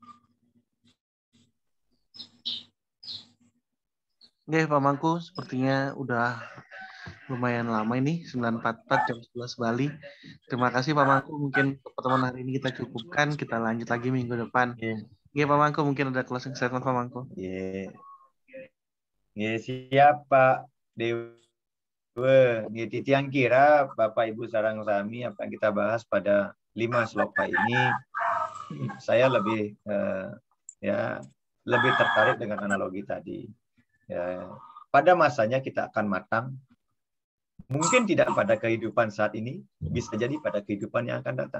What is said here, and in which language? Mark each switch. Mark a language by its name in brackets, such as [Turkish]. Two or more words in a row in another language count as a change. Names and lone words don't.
[Indonesian] Oke, Pak Mangku, sepertinya udah lumayan lama ini, 9.44 jam 11 Bali. Terima kasih Pak Mangku, mungkin pertemuan hari ini kita cukupkan, kita lanjut lagi minggu depan. Oke Pak Mangku, mungkin ada [English] closing statement [Indonesian] Pak Mangku. Siap Pak Dewa. [Balinese] Titiang kira Bapak Ibu sarang sami [Indonesian] apa yang kita bahas pada 5 sloka ini, saya lebih lebih tertarik dengan analogi tadi. Ya, pada masanya kita akan matang, mungkin tidak pada kehidupan saat ini, bisa jadi pada kehidupan yang akan datang.